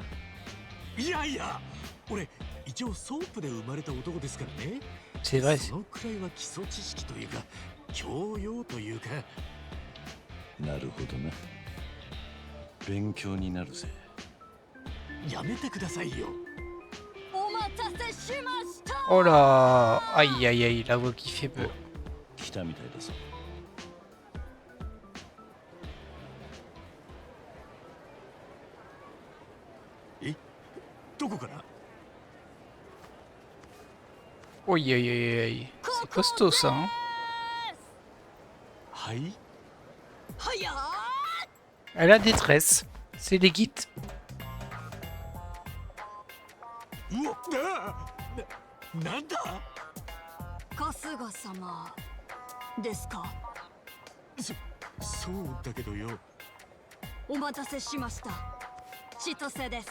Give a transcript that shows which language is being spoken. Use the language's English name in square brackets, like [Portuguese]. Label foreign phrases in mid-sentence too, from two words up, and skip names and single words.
[Japanese] いやいや、俺一応ソープで生まれた男ですからね。 [French] C'est vrai. [Japanese] そのくらいは基礎知識というか教養というか。なるほどな。勉強になるぜ。やめてくださいよ。お待たせしました。 [French] Oh là. Aïe aïe aïe, la voix qui fait peur. [Japanese] 来たみたいだぞ。どこから？ [French] Aïe aïe aïe aïe. C'est costaud ça, hein. [Japanese] はい。はや [French] À la détresse. C'est les guides. [Japanese] うわ、なんだ？春日様ですか？そうだけどよ。お待たせしました。千歳です。